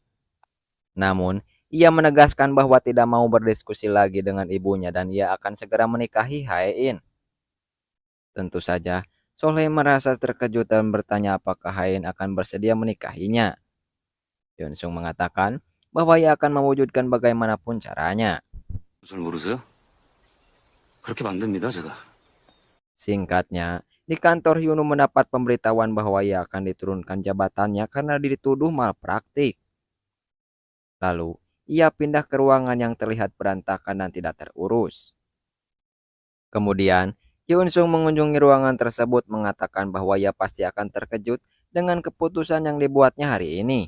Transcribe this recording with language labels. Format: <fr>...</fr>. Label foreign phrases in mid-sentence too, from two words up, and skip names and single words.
<id>Namun, ia menegaskan bahwa tidak mau berdiskusi lagi dengan ibunya dan ia akan segera menikahi Hae-in. Tentu saja, Solhe merasa terkejut dan bertanya apakah Hae-in akan bersedia menikahinya. Yoo Eun Sung mengatakan bahwa ia akan mewujudkan bagaimanapun caranya.</id> <ko>절 모르세요? 그렇게 만듭니다, 제가.</ko> <id>Singkatnya, di kantor Hyunwoo mendapat pemberitahuan bahwa ia akan diturunkan jabatannya karena dituduh malpraktik. Lalu, ia pindah ke ruangan yang terlihat berantakan dan tidak terurus. Kemudian, Yoo Eun Sung mengunjungi ruangan tersebut mengatakan bahwa ia pasti akan terkejut dengan keputusan yang dibuatnya hari ini.</id>